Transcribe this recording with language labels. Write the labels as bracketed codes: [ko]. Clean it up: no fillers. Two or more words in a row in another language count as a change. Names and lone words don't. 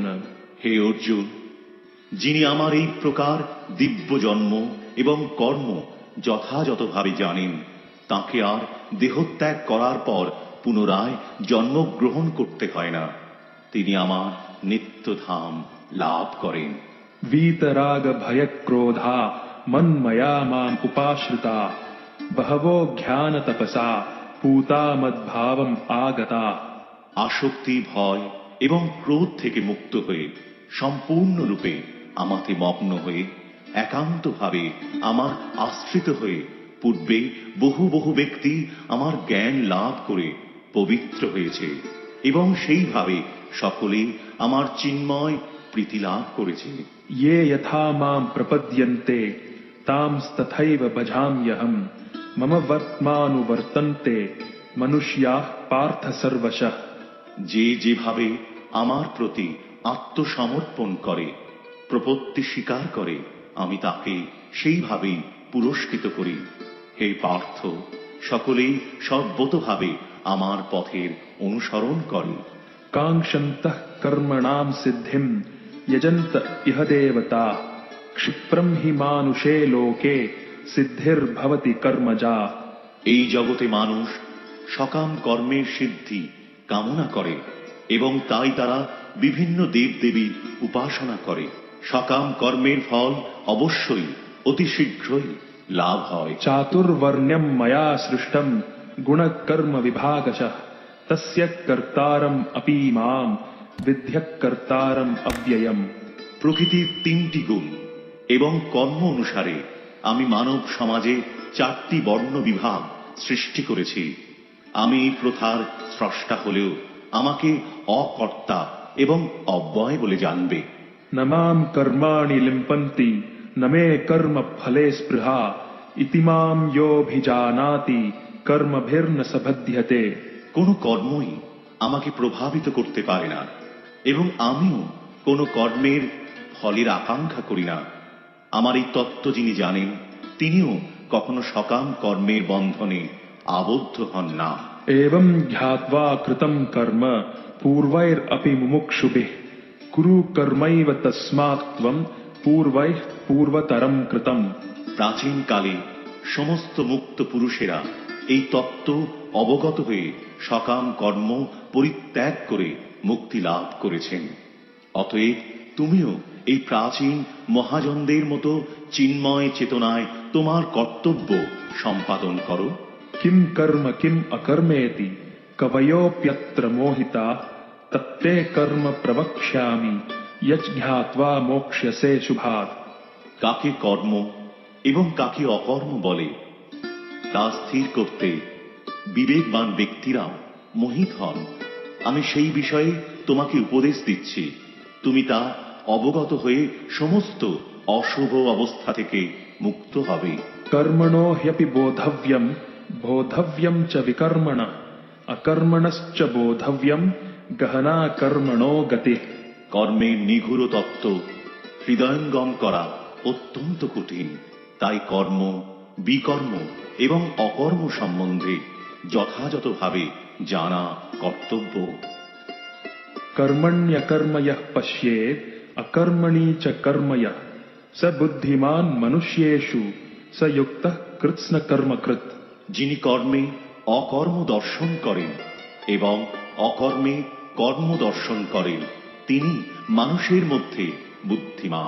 [bn] হে অর্জুন, যিনি আমার এই প্রকার দিব্য জন্ম এবং কর্ম যথাযথভাবে জানেন, তাকে আর দেহত্যাগ করার পর পুনরায় জন্মগ্রহণ করতে হয় না। তিনি আমার নিত্যধাম লাভ করেন। [sa] वीतराग भय क्रोधा मन्मया माम उपाश्रिता बहवो ज्ञान तपसा पूता मद्भावम आगता। [bn] আসক্তি, ভয় এবং ক্রোধ থেকে মুক্ত হয়ে সম্পূর্ণরূপে আমাতে মগ্ন হয়ে একান্তভাবে আমার আশ্রিত হয়ে পূর্বে বহু বহু ব্যক্তি আমার জ্ঞান লাভ করে পবিত্র হয়েছে এবং সেইভাবে সকলে আমার চিন্ময় প্রীতি লাভ করেছে। [sa] ये यथा मां प्रपद्यन्ते तांस्तथैव भजाम्यहम् मम वर्त्मानुवर्तन्ते मनुष्याः पार्थ सर्वशः। [bn] যে যেভাবে আমার প্রতি আত্মসমর্পণ করে, প্রপত্তি স্বীকার করে, আমি তাকে সেইভাবেই পুরস্কৃত করি। হে পার্থ, সকলেই সর্বতোভাবে আমার পথের অনুসরণ করে। [sa] कांक्षन्तः कर्मणां सिद्धिं यजन्त इह देवता क्षिप्रं हि मानुषे लोके सिद्धिर्भवति कर्मजा। [bn] এই জগতে মানুষ সকাম কর্মের সিদ্ধি কামনা করে এবং তাই তারা বিভিন্ন দেবদেবীর উপাসনা করে। সকাম কর্মের ফল অবশ্যই অতি শীঘ্রই লাভ হয়। [sa] चातुर्वर्ण्यं मया सृष्टं गुणकर्म विभागशः तस्य कर्तारम् अपि मां विद्यः कर्तारम् अव्ययम्। [bn] প্রকৃতির তিনটি গুণ এবং কর্ম অনুসারে আমি মানব সমাজে 4টি বর্ণ বিভাগ সৃষ্টি করেছি। আমি এই প্রথার স্রষ্টা হলেও আমাকে অকর্তা এবং অব্যয় বলে জানবে। [sa] न मां कर्माणि लिम्पन्ति न मे कर्म फले स्पृहा इति मां योऽभिजानाति कर्मभिर्न स बध्यते। [bn] কোনো কর্মই আমাকে প্রভাবিত করতে পারে না এবং আমিও কোনো কর্মের ফলের আকাঙ্ক্ষা করি না। আমার এই তত্ত্ব যিনি জানেন, তিনিও কখনো সকাম কর্মের বন্ধনে আবদ্ধ হন না। [sa] एवं ध्यात्वा कृतं कर्म पूर्वैरपि मुमुक्षुभिः कुरु कर्मैव तस्मात् त्वं पूर्वैः पूर्वतरं कृतम्। [bn] প্রাচীন কালে সমস্ত মুক্ত পুরুষেরা এই তত্ত্ব অবগত হয়ে সকাম কর্ম পরিত্যাগ করে মুক্তি লাভ করেছেন। অতএব তুমিও এই প্রাচীন মহাজনদের মতো চিন্ময় চেতনায় তোমার কর্তব্য সম্পাদন করো। [sa] किं कर्म किम् अकर्मेति कवयोऽप्यत्र मोहिता तत्ते कर्म प्रवक्ष्यामि यज्ञात्वा मोक्ष्यसे शुभात्। [bn] কাকে কর্ম এবং কাকে অকর্ম বলে তা স্থির করতে বিবেকবান ব্যক্তিরাও মোহিত হন। আমি সেই বিষয়ে তোমাকে উপদেশ দিচ্ছি, তুমি তা অবগত হয়ে সমস্ত অশুভ অবস্থা থেকে মুক্ত হবে। [sa] कर्मणो ह्यपि बोधव्यं बोधव्यं च विकर्मणः अकर्मणश्च बोधव्यं गहना कर्मणो गतिः। [bn] কর্মের নিগূঢ় তত্ত্ব হৃদয়ঙ্গম করা অত্যন্ত কঠিন, তাই কর্ম, বিকর্ম এবং অকর্ম সম্বন্ধে যথাযথভাবে জানা কর্তব্য। [sa] कर्मण्यकर्म यः पश्येत् अकर्मणि च कर्म यः स बुद्धिमान् मनुष्येषु स युक्तः कृत्स्न कर्मकृत्। [bn] যিনি কর্মে অকর্ম দর্শন করেন এবং অকর্মে কর্ম দর্শন করেন, তিনি মানুষের মধ্যে বুদ্ধিমান।